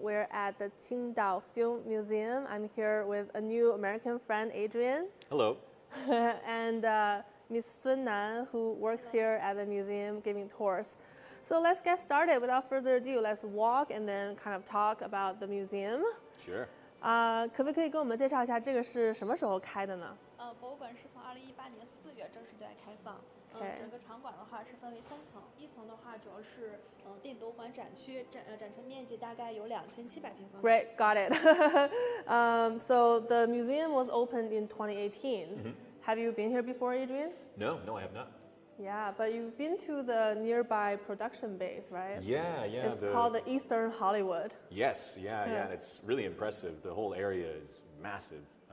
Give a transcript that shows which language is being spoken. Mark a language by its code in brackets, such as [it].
[en] We're at the Qingdao Film Museum. I'm here with a new American friend, Adrian. Hello. And Ms. Sun Nan, who works here at the museum giving tours. So let's get started. Without further ado, let's walk and then kind of talk about the museum. Sure. [zh] 可不可以跟我们介绍一下这个是什么时候开的呢？博物馆是从2018年4月正式对外开放。整个场馆的话是分为3层，一层的话主要是电影博物馆展区，展陈面积大概有2700平方米。 [en] Great, got it. So the museum was opened in 2018. Have you been here before, Adrian? No, I have not. Yeah, but you've been to the nearby production base, right? Yeah. It's called the Eastern Hollywood. Yes, yeah, and it's really impressive. The whole area is massive.